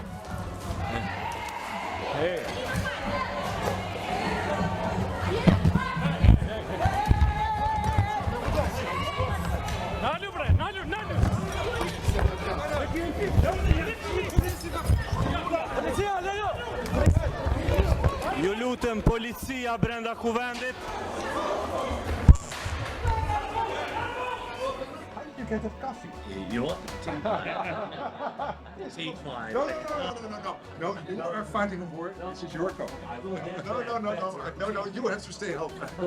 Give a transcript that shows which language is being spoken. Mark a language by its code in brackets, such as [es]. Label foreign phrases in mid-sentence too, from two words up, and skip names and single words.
[sq] Nalu bre, nalu. Ju lutem, policia brenda kuvendit. [en] You get that coffee. You want tea? Tea time. No, you are fighting a war. This is your coffee. No, you have to stay home.